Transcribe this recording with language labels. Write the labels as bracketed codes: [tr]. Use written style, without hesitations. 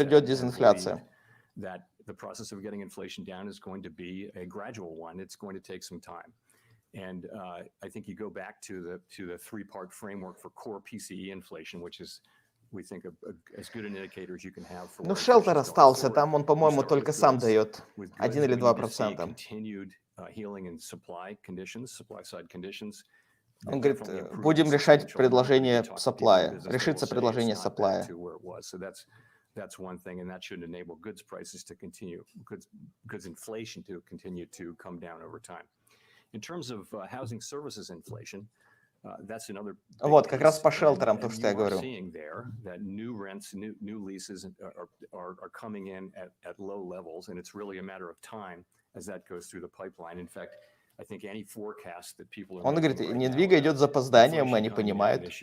[ru] придет [en] and [ru] дезинфляция? [en] believed that the process of getting inflation down is going to be a gradual one. It's going to take some time. And I think you go back to the three-part framework for core PCE inflation, which is, we think, as good an indicator as you can have for. [ru] Ну, шелтер остался, там он, по-моему, только сам дает 1 или 2%. [en] Continued healing in supply conditions, supply side conditions. [ru] Он говорит, будем решать предложение сапплая, решится предложение сапплая. [en] So that's one thing, and that should enable goods prices to continue, goods inflation to continue to come down over time. In terms of housing services inflation, that's another. [ru] Вот, как раз по шелтерам, то, что я говорю. [en] Seeing there that new rents, new leases are coming in at low levels, and it's really a matter of time as that goes through the pipeline. In fact, I think any forecast that people are. [ru] Он говорит, недвига идет с запозданием, они понимают.